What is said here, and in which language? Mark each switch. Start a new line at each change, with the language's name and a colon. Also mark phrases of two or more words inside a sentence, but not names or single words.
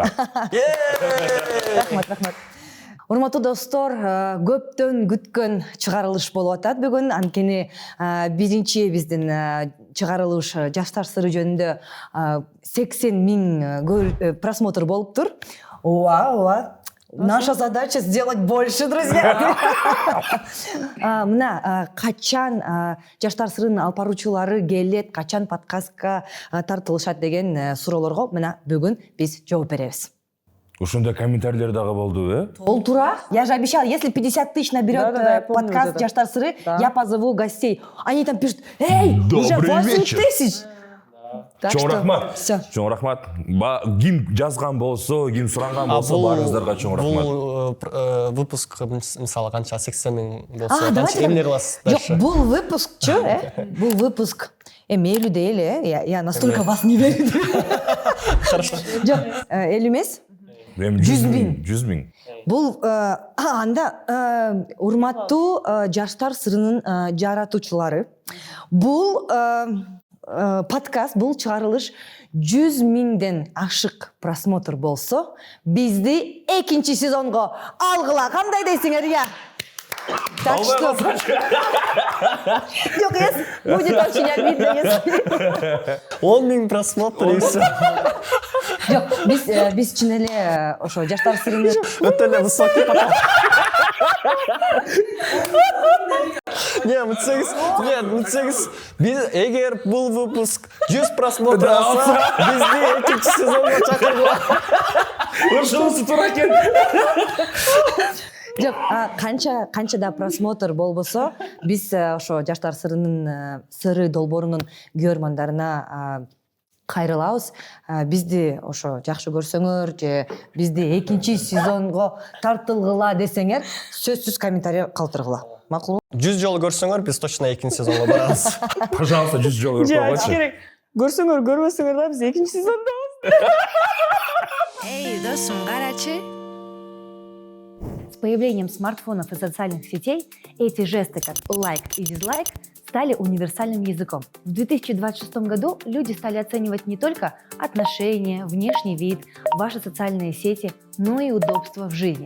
Kyrgyz: Рахмат. Урматтуу достор, көптөн күткөн чыгарылыш болуп атат бүгүн. Анткени биринчи биздин чыгарылыш жаштар сыры жөнүндө 80.000 просмотр болуптур. Ооба.
Russian: Наша задача сделать больше, друзья.
Kyrgyz: Мына качан жаштар сырынын алып баруучулары келет, качан подкастка тартылышат деген суроолорго мына бүгүн биз жооп беребиз. Ушундай комментарийлер дагы болду, Толтура.
Russian: Я же обещала, если 50 тысяч наберет Да, я помню подкаст это. «Жаштар сыры», Да. я позову гостей. Они там пишут: эй, уже Добрый 8 вечер. тысяч. Так
Kyrgyz: Чоң
Russian: что
Kyrgyz: рахмат.
Russian: всё.
Kyrgyz: Чоң рахмат. Ким жазган болсо, ким суранган болсо, баарыңыздарга чоң рахмат. Бул выпуск мисалы канча 80.000 болсо,
Russian: давайте
Kyrgyz: эмне
Russian: так.
Kyrgyz: кыласыз Жок,
Russian: дальше?
Kyrgyz: бул выпускчу, бул выпуск.
Kazakh: Мейлі дейлі,
Russian: я настолько вас не верю. Хорошо.
Kyrgyz: Жок, элүү эмес. 100.000. 100.000. Бул анда урматтуу жаштар сырынын жаратуучулары. Бул подкаст, бул чыгарылыш 100.000ден ашык просмотр болсо, бизди экинчи сезонго алгыла, кандай дейсиңер я?
Russian: Так что... Жок, будет очень обидно, если... 10.000 просмотр и всё.
Kyrgyz: Жок, биз чын эле ошо жаштар сырынын Өтө эле
Russian: высокий поток. Не,
Kyrgyz: мытсеңиз, биз эгер бул выпуск 100 просмотр алса, бизди экинчи сезонго чакыргыла. Ушунусу туура экен. Жок, канчада просмотр болбосо, биз ошо жаштар сырынын сыры долбоорунун көрөрмандарына кайрылабыз. Бизди ошо жакшы көрсөңөр же бизди экинчи сезонго тартылгыла десеңер, сөзсүз комментарий калтыргыла. Макулбу? 100 жолу көрсөңөр, биз точно экинчи сезонго барабыз. Пожалуйста, 100 жолу көрүп койгойчу. керек. Көрсөңөр, көрбөсөңөр да биз экинчи сезондобуз. Эй, досум, карачы.
Russian: С появлением смартфонов и социальных сетей эти жесты, как лайк и дизлайк, стали универсальным языком. В 2026 году люди стали оценивать не только отношения, внешний вид, ваши социальные сети, но и удобство в жизни.